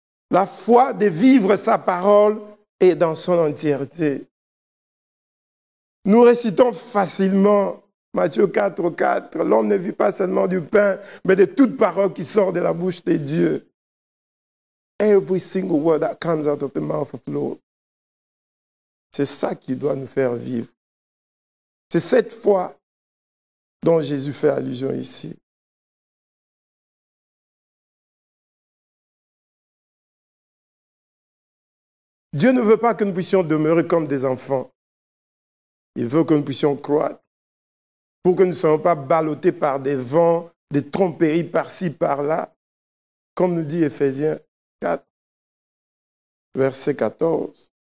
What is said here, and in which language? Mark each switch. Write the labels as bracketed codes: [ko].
[fr] La foi de vivre sa parole est dans son entièreté. Nous récitons facilement Matthieu 4, 4. L'homme ne vit pas seulement du pain, mais de toute parole qui sort de la bouche de Dieu. [en] Every single word that comes out of the mouth of the Lord. [fr] C'est ça qui doit nous faire vivre. C'est cette foi dont Jésus fait allusion ici. Dieu ne veut pas que nous puissions demeurer comme des enfants. Il veut que nous puissions croître pour que nous ne soyons pas ballottés par des vents, des tromperies par-ci, par-là, comme nous dit Éphésiens 4, verset 14.